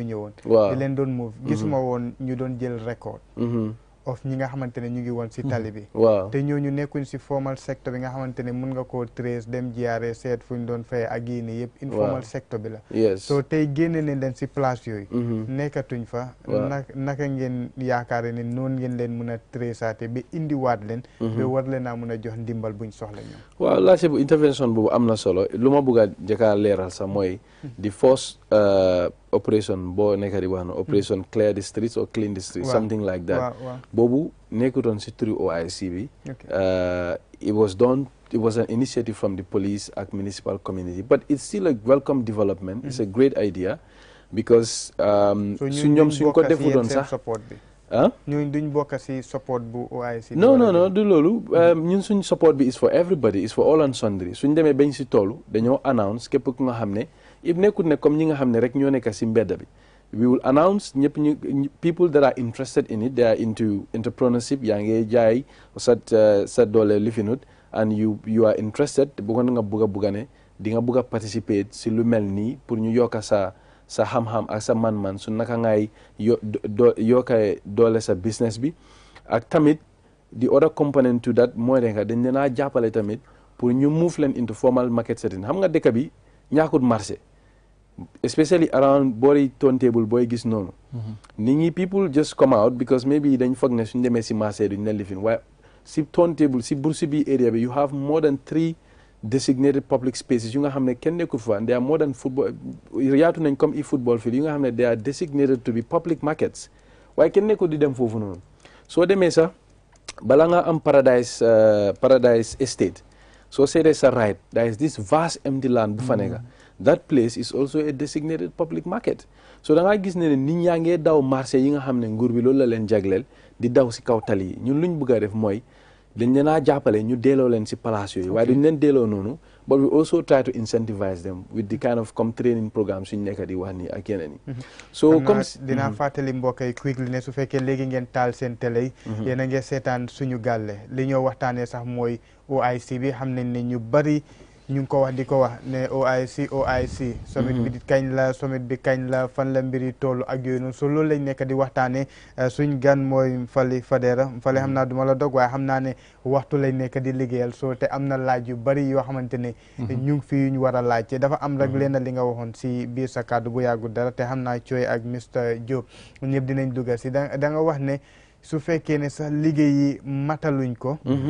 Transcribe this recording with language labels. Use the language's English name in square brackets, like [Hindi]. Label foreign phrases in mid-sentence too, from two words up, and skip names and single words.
[Wolof] ñëwoon di leen doon move gisuma woon ñu doon jël [English] record of [Wolof] ñi nga xamante ne ñu ngi woon si tali bi te ñooñu nekkuñ si [English] formal sector [Wolof] bi nga xamante ne mun nga koo trace dem jiyaare seet fu ñu doon fay ak yéene yëpp [English] informal sector [Wolof] bi la so tey génne ne leen si place yooyu nekkatuñ fa naka ngeen yaakaare ne noonu ngeen leen mun a traçaate ba indiwaat leen ba war leen a mun a jox ndimbal buñ soxla ñoom waaw laajte bu intervention boobu am na solo lu ma bëgg a jëkka leeral sax mooy di force operation boo nekk di wax na [English] operation clear the streets or clean the streets something like that [Wolof] boobu nekkutoon si turu OIC bi [English] it was an initiative from the police [Wolof] ak [English] municipal community but it's still a welcome development it's a great idea because [Wolof] suñ ko defutoon sax ñooñu duñ bokk si support bu OIC non du loolu ñun suñ support bi [English] is for everybody is for all and sundry [Wolof] suñ demee bañ si toolu dañoo announce képp ku nga xam ne if nekkut ne comme ñi nga xam ne rek ñoo nekk si mbedda bi [English] we will announce [Wolof] ñëpp [English] people that are interested in it they are into entrepreneurship [Wolof] yaa ngi jaay sa doole lifinut [English] and you are interested [Wolof] bëggoon nga bugga ne di nga bugg a participer si lu mel nii pour ñu yokka sa xam-xam ak sa man-man su naka ngay yokkee doole sa business bi ak tamit [English] the other component to that [Wolof] mooy ne dañ leen a jàppale tamit pour ñu move leen [English] into formal market setting [Wolof] xam nga dëkk bi ñaakut marché especially around boori turntable booy gis noonu nit ñi [English] people just come out because maybe [Wolof] dañ foog ne suñ demee si marché duñ leen lifin waaye si turntable si Bruce bi area bi [English] you have more than 3 designated public spaces [Wolof] yu nga xam ne kenn nekkul fa [English] they are more than football [Wolof] yaatu nañ comme [English] football field [Wolof] yu nga xam ne [English] they are designated to be public markets [Wolof] waaye kenn nekkul di dem foofu noonu soo demee sax bala nga am [English] paradise estate [Wolof] soo seetee sa [English] right there is this vast empty land [Wolof] bu fa nekk [English] that place is also a designated public market [Wolof] so da ngaa gis ne nit ñaa ngee daw marché yi nga xam ne nguur bi loolu la leen jagleel di daw si kaw tali yi ñun luñ bëgg a def mooy dañ leen a jàppale ñu delloo leen si place yooyu waaye duñ leen delloo noonu [English] but we also try to incentivize them with the kind of [Wolof] comme [English] training programme [Wolof] suñ nekk di wax nii ak yeneen yi so comme dinaa fàttali mbokk yi quickly ne su fekkee léegi ngeen taal seen télé yi yéen a ngi seetaan suñu gàlle li ñoo waxtaanee sax mooy OIC bi xam nañ ne ñu bari ñu ngi ko wax di ko wax ne OIC summit bi di kañ la summit bi kañ la fan la mbiri toll ak yooyu noonu so loolu lañ nekk di waxtaane suñ gan mooy Fally Fadera Fally xam naa duma la dog waaye xam naa ne waxtu lañ nekk di liggéeyal so te am na laaj yu bari yoo xamante ne ñu ngi fi ñu war a laaj te dafa am rek leen li nga waxoon si biir sa kàddu bu yàggu dara te xam naa Coy ak Mr Diop ñëpp dinañ dugga si da nga wax ne su fekkee ne sax liggéey yi mataluñ ko